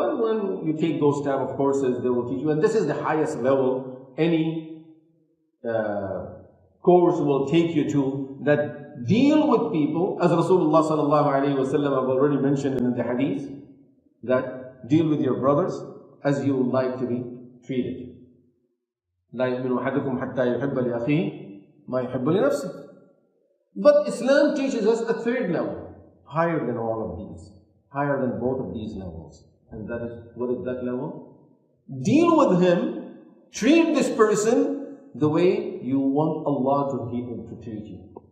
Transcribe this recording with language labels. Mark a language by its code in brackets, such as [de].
[en] And when you take those type of courses, they will teach you. And this is the highest level any course will take you to, that deal with people, as Rasulullah sallallahu alaihi wasallam have already mentioned in the hadith, that deal with your brothers as you would like to be treated. [ar] لا يؤمن أحدكم حتى يحب لأخيه ما يحب لنفسه. [en] But Islam teaches us a third level, higher than all of these, higher than both of these levels. And that is, what is that level? Deal with him, treat this person the way you want Allah to treat you.